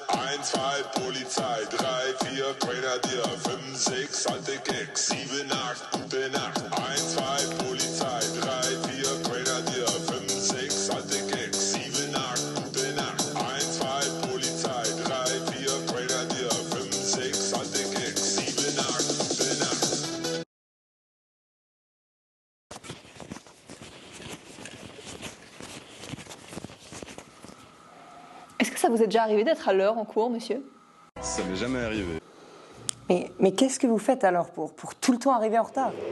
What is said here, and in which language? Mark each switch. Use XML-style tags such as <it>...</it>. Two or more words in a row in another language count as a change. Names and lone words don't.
<de>1, 2, Polizei, 3, 4, Grenadier, 5, 6, alte Keks, 7, 8, gute Nacht. 1, 2, Polizei, 3, 4, Grenadier, 5, 6, alte Keks, 7, 8, gute Nacht. 1, 2, Polizei, 3, 4, Grenadier, 5, 6, alte Keks, 7, 8, gute Nacht.</de> <fr>Est-ce que ça vous est déjà arrivé d'être à l'heure en cours, monsieur? Ça m'est jamais arrivé. Mais qu'est-ce que vous faites alors pour tout le temps arriver en retard?</fr>